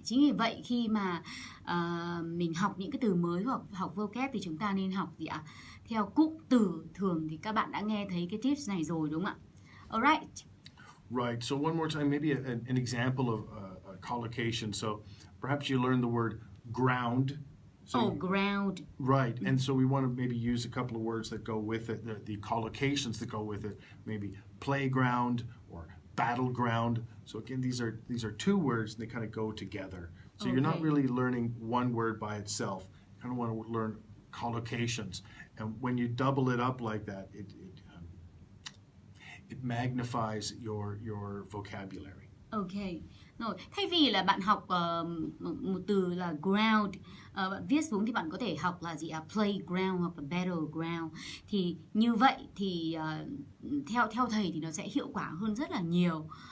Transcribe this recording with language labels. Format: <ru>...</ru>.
<vi>Chính vì vậy khi mà mình học những cái từ mới hoặc học vocab thì chúng ta nên học theo cụm từ. Thường thì các bạn đã nghe thấy cái tips này rồi đúng không ạ?</vi> <en>Alright. Right. So one more time, maybe an example of a collocation. So perhaps you learn the word ground. So Ground. Right. And so we want to maybe use a couple of words that go with it, the collocations that go with it, maybe playground or battleground. So again, these are two words and they kind of go together. So you're not really learning one word by itself. You kind of want to learn collocations. And when you double it up like that, it magnifies your vocabulary. Okay.</en> <vi>Rồi, thay vì là bạn học một từ là ground, bạn viết xuống thì bạn có thể học là playground hoặc là battleground. Thì như vậy thì theo thầy thì nó sẽ hiệu quả hơn rất là nhiều.</vi>